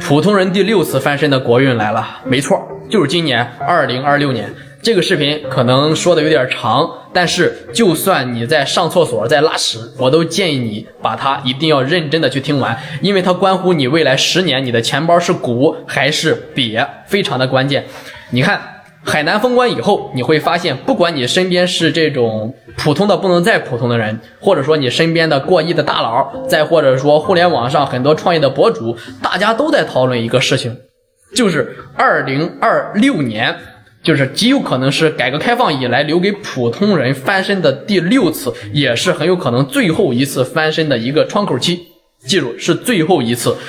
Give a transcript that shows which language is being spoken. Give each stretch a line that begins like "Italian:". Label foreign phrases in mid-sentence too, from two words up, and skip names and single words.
Chinese: 普通人第6次翻身的国運来了，没錯，就是今年2026年。这个视頻可能說的有點長，但是就算你在上廁所在拉屎，我都建議你把它一定要認真的去聽完，因為它關乎你未來10年你的錢包是鼓還是癟，非常的關鍵。你看海南封關以後，你會發現不管你身邊是這種普通的不能再普通的人，或者說你身邊的過億的大佬，再或者說互聯網上很多創業的博主，大家都在討論一個事情，就是2026年就是極有可能是改革開放以來留給普通人翻身的第6次，也是很有可能最後一次翻身的一個窗口期，記住是最後一次。